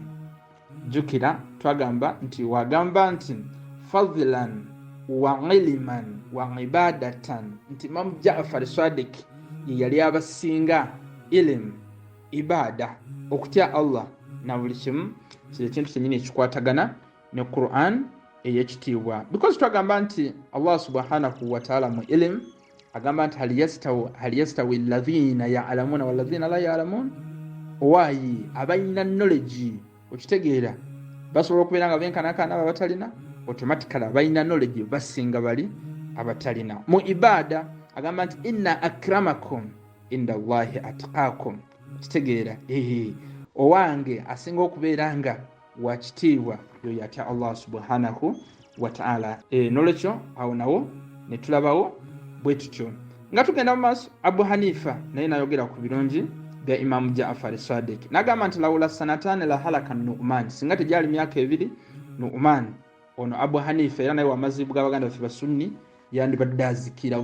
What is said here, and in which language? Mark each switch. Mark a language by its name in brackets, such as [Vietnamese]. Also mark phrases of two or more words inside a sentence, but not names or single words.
[Ganda] Jukira twagamba nti wagamba nti [Arabic] فضلا وعلما وعبادة, [Ganda] nti Imam Jafar Sadiq yali abasinga ilim, ibada, okutya Allah na buli kimu. Kile kintu kyennyini ekikwatagana ne Quran ey'ekitiibwa, because twagamba nti Allah [Arabic] سبحانه وتعالى [Ganda] mu ilim agamba nti [Arabic] هل يستوي الذين يعلمون والذين لا يعلمون. [Ganda] Owayi abalina knowledge okitegeera basobola okubeera nga benkanakana abo abatalina, automatically abalina knowledge basinga bali abatalina. Mu ibada agamba nti [Arabic] إن أكرمكم عند الله أتقاكم [Ganda] kitegeera owange asinga okubeera nga wakitiibwa yoyo atya Allah [Arabic] سبحانه وتعالى. [Ganda] Nolwekyo awo nawo ne tulabawo bwe tutyo nga tugenda mu maaso. Abu Hanifa naye nayogera ku birungi bya Imam Jaafar Sadiq n'agamba nti [Arabic] لولا السنتان لهلك النعمان, [Ganda] singa tegyali myaka 2 Nu'man ono Abu Hanifa era naye wamazibu g'abaganda ffe basunni yandibadde azikira.